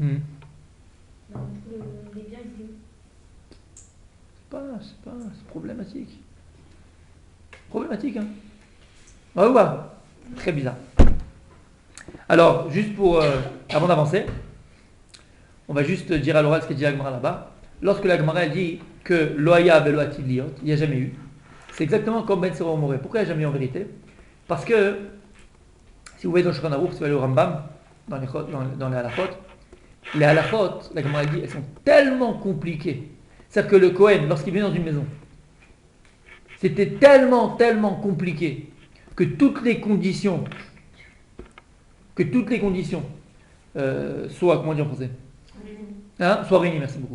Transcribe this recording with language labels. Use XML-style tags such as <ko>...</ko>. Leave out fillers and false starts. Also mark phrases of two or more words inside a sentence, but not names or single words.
<fr>Les biens, ils étaient où? C'est problématique. Problématique, hein? On va voir. Très bizarre. Alors, juste pour, avant d'avancer, on va juste dire à l'oral ce qu'est dit Agmara là-bas. lorsque la Gemara dit que</fr> <he>לא היה ולא עתיד להיות,</he> <fr>il n'y a jamais eu, c'est exactement comme</fr> <he>בן סורר מורה.</he> <fr>Pourquoi il n'y a jamais eu en vérité? Parce que, si vous voyez dans le Shulchan Aruch, si vous allez au Rambam, dans les halachot, la Gemara dit, elles sont tellement compliquées. C'est-à-dire que le Kohen, lorsqu'il vient dans une maison, c'était tellement compliqué que toutes les conditions soient, comment dire en français, soient réunies, merci beaucoup.</fr>